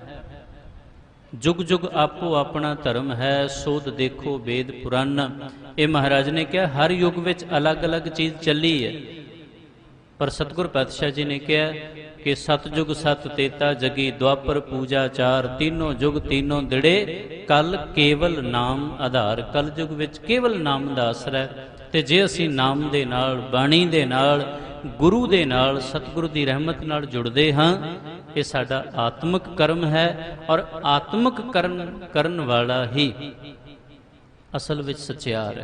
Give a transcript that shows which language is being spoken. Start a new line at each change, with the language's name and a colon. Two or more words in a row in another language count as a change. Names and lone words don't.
Punjabi: ਜੁਗ ਜੁਗ ਆਪੋ ਆਪਣਾ ਧਰਮ ਹੈ, ਸੋਧ ਦੇਖੋ ਵੇਦ ਪੁਰਾਨ। ਇਹ ਮਹਾਰਾਜ ਨੇ ਕਿਹਾ ਹਰ ਯੁੱਗ ਵਿੱਚ ਅਲੱਗ-ਅਲੱਗ ਚੀਜ਼ ਚੱਲੀ ਹੈ, ਪਰ ਸਤਿਗੁਰ ਪਾਤਸ਼ਾਹ ਜੀ ਨੇ ਕਿਹਾ ਕਿ ਸਤਜੁਗ ਸਤ ਤੇਤਾ ਜਗੀ, ਦੁਆਪਰ ਪੂਜਾ ਚਾਰ, ਤੀਨੋ ਜੁਗ ਤੀਨੋ ਦਿੜੇ, ਕਲ ਕੇਵਲ ਨਾਮ ਆਧਾਰ। ਕਲ ਜੁਗ ਵਿੱਚ ਕੇਵਲ ਨਾਮ ਦਾ ਆਸਰਾ ਹੈ, ਤੇ ਜੇ ਅਸੀਂ ਨਾਮ ਦੇ ਨਾਲ, ਬਾਣੀ ਦੇ ਨਾਲ, ਗੁਰੂ ਦੇ ਨਾਲ, ਸਤਿਗੁਰੂ ਦੀ ਰਹਿਮਤ ਨਾਲ ਜੁੜਦੇ ਹਾਂ, ਇਹ ਸਾਡਾ ਆਤਮਿਕ ਕਰਮ ਹੈ। ਔਰ ਆਤਮਿਕ ਕਰਨ ਵਾਲਾ ਹੀ ਅਸਲ ਵਿੱਚ ਸੱਚਿਆਰ ਹੈ।